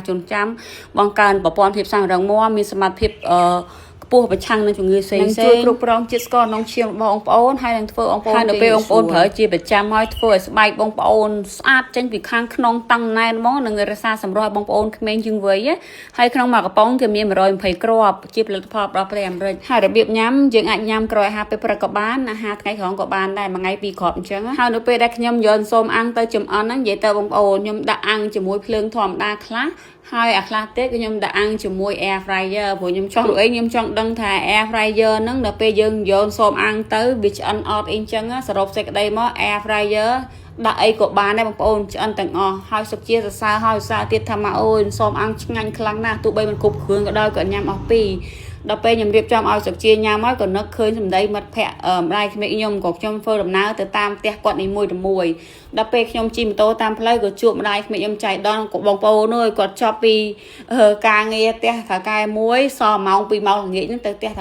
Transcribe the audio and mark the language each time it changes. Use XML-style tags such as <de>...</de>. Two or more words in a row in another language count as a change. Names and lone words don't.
<km>ចងចាំបង្កើនប្រព័ន្ធភាពសាំងរឹងមាំមានសមត្ថភាពខ្ពស់ប្រឆាំងនឹងជំងឺផ្សេងជួយគ្រប់គ្រងជាតិស្ករក្នុងឈាមរបស់បងប្អូនហើយនឹងធ្វើបងប្អូននៅពេលបងប្អូនប្រើជាប្រចាំហើយធ្វើឲ្យស្បែកបងប្អូនស្អាតចេញពីខាងក្នុងតាំងណែនហ្មងនឹងរក្សាសម្រស់បងប្អូនក្មេងជាងវ័យហើយក្នុងមួយកំប៉ុងគឺមាន120គ្រាប់ជាផលិតផលរបស់ប្រទេសអាមេរិកហើយរបៀបញ៉ាំយើងអាចញ៉ាំក្រោយអាហារពេលព្រឹកក៏បានអាហារថ្ងៃ ក្រោយក៏បានដែរមួយថ្ងៃ2គ្រាប់អញ្ចឹងហើយនៅពេលដែលខ្ញុំយកសូមអាំងទៅចម្អិនហ្នឹងនិយាយទៅបងប្អូនខ្ញុំដាក់អាំងជាមួយភ្លើងធម្មតាខ្លះហើយអាខ្លះទៀតខ្ញុំដាក់អាំងជាមួយ</km> <en>air fryer</en> <km>ព្រោះខ្ញុំចង់ខ្ញុំចង់ដឹងថា</km> <en>air fryer</en> <km>ហ្នឹងដល់ពេលយើងយកសូមអាំងទៅវាឆ្អិនអត់អីចឹងសរុបសេចក្តីមក</km> <en>air fryer</en> <km>ដាក់អីក៏បានដែរបងប្អូ នឆ្អិនទាំងអស់ហើយសុខជាសរសើរហើយសរសើរទៀតថាមកអូនសូមអាំងឆ្ងាញ់ខ្លាំងណាស់ទោះបីមិនគ្រប់គ្រឿងក៏ដោយក៏ញ៉ាំអស់ពីរដល់ពេលខ្ញុំរៀបចំឲ្យសុខជាញ៉ាំហើយក៏នឹកឃើញសម្ដីមិត្តភ័ក្តិម្ដាយក្មេកខ្ញុំក៏ខ្ញុំធ្វើដំណើរទៅ តាមផ្ទះគាត់នីមួយដល់ពេលខ្ញុំជិះម៉ូតូតាមផ្លូវក៏ជួបម្ដាយក្មេកខ្ញុំចៃដន្យក៏បងប្អូនអើយគាត់ចប់ពីការងារផ្ទះថៅកែមួយសល់ម៉ោង 2 ម៉ោងល្ងាចហ្នឹងទៅផ្ទះថៅ</km>